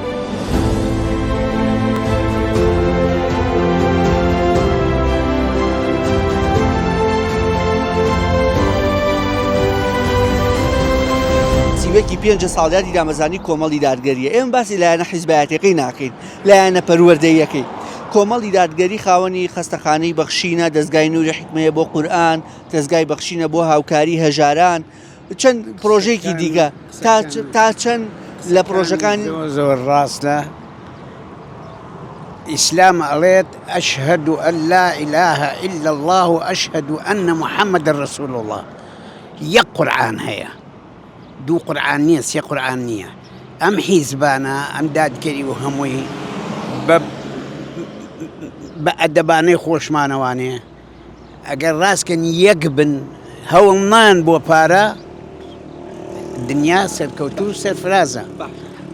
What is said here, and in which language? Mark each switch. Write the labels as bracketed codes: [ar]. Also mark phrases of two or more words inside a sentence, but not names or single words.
[ckb] وەکی 5 ساڵیاتی دامەزانی کۆمەڵی دادگەریە ئێمە باسی لایەنە حیزبایەتەکەی ناکەین لایەنە پەروەردەیەکەی کۆمەڵی دادگەری خاوەنی خەستەخانەی بەخشینە دەستگای نوری حکمەیە بۆ قورئان دەستگای بەخشینە بۆ هاوکاری هەژاران چەند پرۆژێکی دیکە تا چەند لە پرۆژەکانی زۆر ڕاستە ئیسلام ئەڵێت [ar] ئەشهد ئەن لا إله إلا الله وأشهد أن محمد رسول الله [ckb] یەک قورئان هەیە دوو قورئان نییە سێ قورئان نییە ئەم حیزبانە ئەم دادگەری و هەمووی بە ئەدەبانەی خۆشمانەوانەیە ئەگەر ڕاستکەن یەک بن هەوڵمان بۆ پارە دنیا سەرکەوتو و سەرفرازە